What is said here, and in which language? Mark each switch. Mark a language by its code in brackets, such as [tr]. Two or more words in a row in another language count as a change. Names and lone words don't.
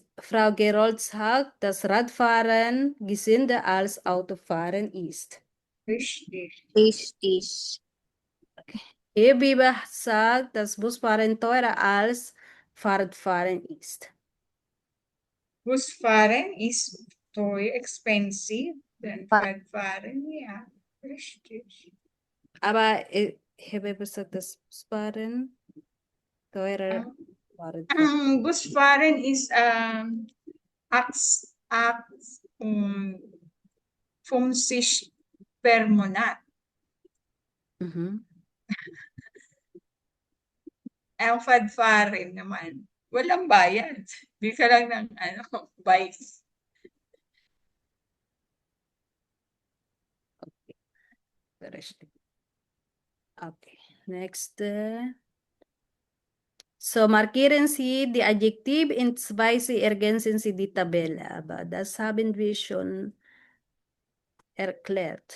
[de] Frau Gerold sagt, dass Radfahren gesünder als Autofahren ist. Richtig. Richtig. Hier Biber sagt, dass Busfahren teurer als Fahrradfahren ist. [en] Busfahren is too expensive than Radfahren. [de] Ja, richtig. Aber ich habe gesagt, dass Busfahren teurer Fahrradfahren. [en] Ang Busfahren is 50 per Monat. Mhm. [tl] Ang Radfahren naman, walang bayad. Di ka lang ng bike. [de] Richtig. [en] Okay, next. [de] So, markieren Sie die Adjektiv in 2, Sie ergänzen Sie die Tabelle. Aber das haben wir schon erklärt.